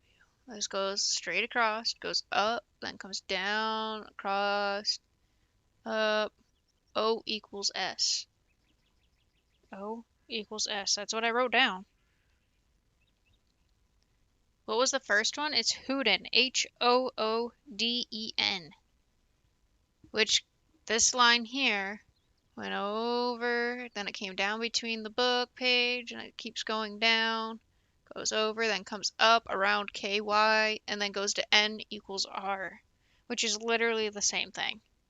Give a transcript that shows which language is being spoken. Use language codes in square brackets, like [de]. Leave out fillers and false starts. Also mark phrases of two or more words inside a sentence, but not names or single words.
[en] This goes straight across, goes up, then comes down, across, up. O equals S. O equals S. That's what I wrote down. What was the first one? It's Hooden. H-O-O-D-E-N. Which, this line here went over, then it came down between the book page, and it keeps going down, goes over, then comes up around KY, and then goes to N equals R, which is literally the same thing.